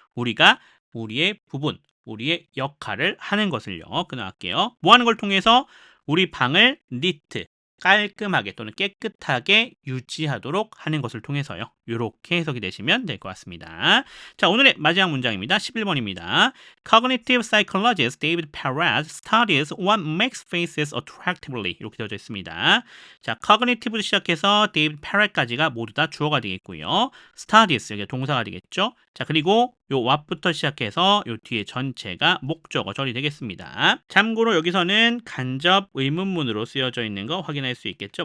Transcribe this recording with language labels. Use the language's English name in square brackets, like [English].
[Korean] 우리가 우리의 부분, 우리의 역할을 하는 것을요. 끊어갈게요. 뭐 하는 걸 통해서 우리 방을 neat, 깔끔하게 또는 깨끗하게 유지하도록 하는 것을 통해서요. 이렇게 해석이 되시면 될 것 같습니다. 자, 오늘의 마지막 문장입니다. 11번입니다. [English] Cognitive psychologist David Perez studies what makes faces attractively [Korean] 이렇게 되어져 있습니다. 자, cognitive 시작해서 David Perez까지가 모두 다 주어가 되겠고요. studies 여기 동사가 되겠죠. 자, 그리고 요 what부터 시작해서 요 뒤에 전체가 목적어 절이 되겠습니다. 참고로 여기서는 간접 의문문으로 쓰여져 있는 거 확인할 수 있겠죠.